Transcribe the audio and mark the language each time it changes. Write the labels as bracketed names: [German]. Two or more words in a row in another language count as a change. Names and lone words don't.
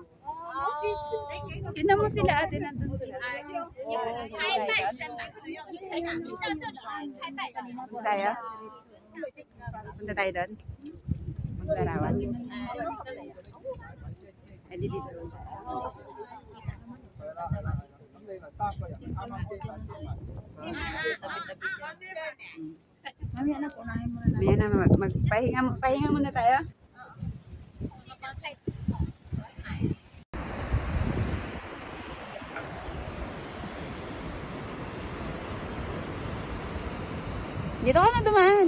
[Filipino] Tinan mo sila ate, nandun sila. Tayo? Punta tayo doon? Magsarawan? Eh, di dito doon tayo. [Cantonese] 咁你咪3個人啱啱遮晒遮埋。 [Filipino] Mamaya na, unahin mo na natin. Maya na, pahinga muna tayo. Dito ka na dumaan.